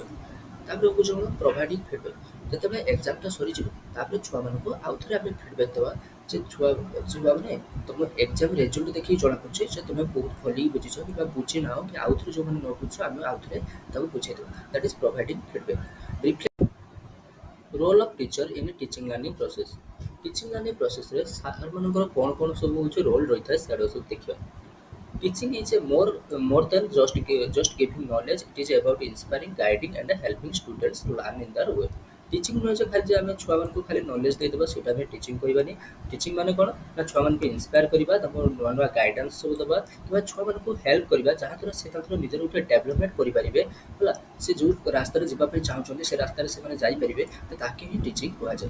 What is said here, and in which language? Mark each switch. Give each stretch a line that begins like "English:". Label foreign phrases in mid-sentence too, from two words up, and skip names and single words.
Odia: ତାପରେ ହେଉଛି କ'ଣ
English: providing feedback
Odia: ଯେତେବେଳେ ଏକ୍ଜାମଟା ସରିଯିବ ତାପରେ ଛୁଆମାନଙ୍କୁ ଆଉ ଥରେ ଆମେ ଫିଡ଼ବ୍ୟାକ୍ ଦେବା ଯେ ଛୁଆମାନେ ତୁମ
English: exam result
Odia: ଦେଖିକି ଜଣାପଡ଼ୁଛି ଯେ ତୁମେ ବହୁତ ଭଲକି ବୁଝିଛ କିମ୍ବା ବୁଝିନାହ କି ଆଉ ଥରେ ଯେଉଁମାନେ ନ ବୁଝିଛ ଆମେ ଆଉ ଥରେ ତାକୁ ବୁଝେଇଦେବା
English: that is providing feedback. role of teacher in teaching learning process teaching learning
Odia: ପ୍ରୋସେସ୍ରେ ସାର୍ମାନଙ୍କର କ'ଣ ସବୁ ହେଉଛି ରୋଲ୍ ରହିଥାଏ ସେଗୁଡ଼ା ସବୁ ଦେଖିବା।
English: Teaching is a more than just giving knowledge. It is about inspiring, guiding, and helping students to learn in their way.
Odia: ଟିଚିଂ ନୁହେଁ ଯେ ଖାଲି ଯେ ଆମେ ଛୁଆମାନଙ୍କୁ ଖାଲି ନଲେଜ ଦେଇଦେବା ସେଇଟା ଆମେ ଟିଚିଂ କହିବାନି। ଟିଚିଂ ମାନେ କ'ଣ ନା ଛୁଆମାନଙ୍କୁ ଇନ୍ସପାୟାର କରିବା ତାଙ୍କୁ ନୂଆ ନୂଆ ଗାଇଡାନ୍ସ ସବୁ ଦେବା କିମ୍ବା ଛୁଆମାନଙ୍କୁ ହେଲ୍ପ କରିବା ଯାହାଦ୍ୱାରା ସେ ତାଙ୍କର ନିଜର ଗୋଟେ ଡେଭଲପମେଣ୍ଟ କରିପାରିବେ ହେଲା। ସେ ଯେଉଁ ରାସ୍ତାରେ ଯିବା ପାଇଁ ଚାହୁଁଛନ୍ତି ସେ ରାସ୍ତାରେ ସେମାନେ ଯାଇପାରିବେ ତ ତାକୁ ହିଁ ଟିଚିଂ କୁହାଯାଏ।